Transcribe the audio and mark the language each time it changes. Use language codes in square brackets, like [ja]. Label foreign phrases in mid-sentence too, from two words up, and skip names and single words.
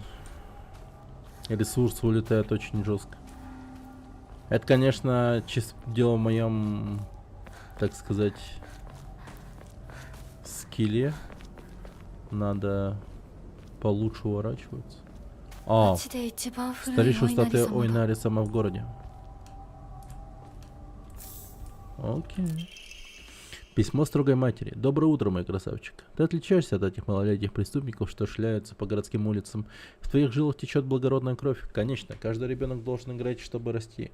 [ru] Ресурсы улетают очень жестко. Это, конечно, чисто дело в моем, так сказать, скилле. Надо получше уворачиваться. А, [ja] 町で一番古い [ru] старейшая [ja] お稲荷 [ru] статуя [ja] 様だ [ru] Ойнари сама в городе. Окей. Письмо строгой матери. Доброе утро, мой красавчик. Ты отличаешься от этих малолетних преступников, что шляются по городским улицам. В твоих жилах течет благородная кровь. Конечно, каждый ребенок должен играть, чтобы расти.